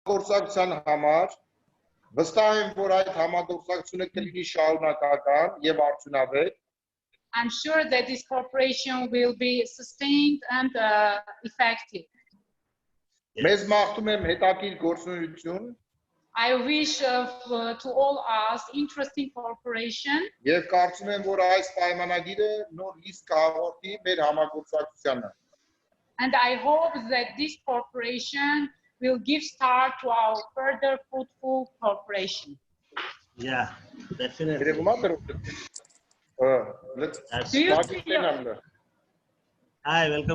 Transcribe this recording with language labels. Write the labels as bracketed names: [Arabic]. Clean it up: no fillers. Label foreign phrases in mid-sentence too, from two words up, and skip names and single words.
[Armenian] համագործակցության համար վստահ եմ, որ այդ համագործակցությունը կլինի շարունակական եւ արդյունավետ։ [English] I'm sure that this cooperation will be sustained and effective. [Armenian] Մեզ մաղթում եմ հետաքրքիր գործունեություն [English] I wish to all us interesting cooperation. [Armenian] եւ կարծում եմ, որ այս պայմանագիրը նոր իսկ կհաղորդի մեր համագործակցությանը։ [English] And I hope that this cooperation will give start to our further fruitful cooperation. Yeah, definitely. Do you see your, Hi, welcome.